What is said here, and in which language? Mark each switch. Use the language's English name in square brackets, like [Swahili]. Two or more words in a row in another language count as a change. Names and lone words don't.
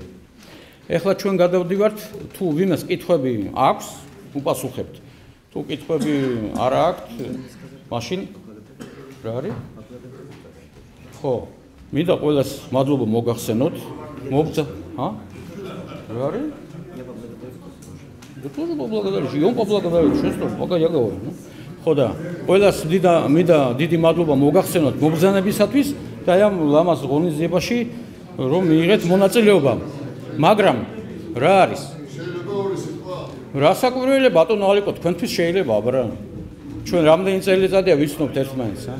[Georgian] ეხლა ჩვენ გადავდივართ, თუ ვინმეს კითხვები აქვს, უპასუხებთ. თუ კითხვები არ აქვთ, მაშინ რა არის? ხო, მინდა ყველას მადლობა მოგახსენოთ. რა არის? [Russian] და тоже поблагодарить, и он поблагодарит, что пока я говорю. [Georgian] ხო და ყველას მინდა დიდი მადლობა მოგახსენოთ მობრძანებისათვის და ამ ლამაზ ღონისძიებაში რომ მიიღეთ მონაწილეობა. მაგრამ რა არის? რა საკვირველია ბატონო ალიკო, თქვენთვის შეიძლება აბა. ჩვენ რამდენი წელიწადია ვიცნობთ ერთმანეთს, ა?